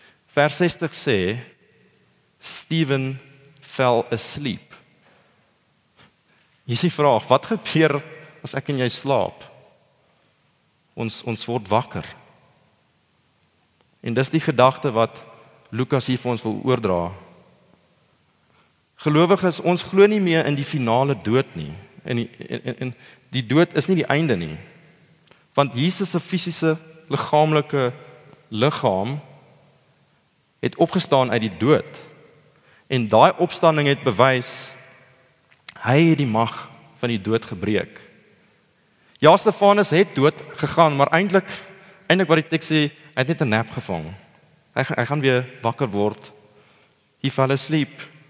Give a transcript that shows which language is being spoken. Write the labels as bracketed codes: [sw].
[af] Vers 60 sê, [en] Stephen fell asleep. [af] Hier is die vraag, wat gebeur as ek en jy slaap? Ons word wakker. En dis die gedagte wat Lukas hier vir ons wil oordra. Gelowiges, ons glo nie meer in die finale dood nie. En die dood is nie die einde nie. Want Jesus se fisiese, liggaamlike liggaam het opgestaan uit die dood. En daai opstanding het bewys hy het die mag van die dood gebreek. Ja, Stefanus het dood gegaan, maar eintlik wat die teks sê, hy het net 'n nap gevang. Hy gaan weer wakker word. [en] He fell asleep.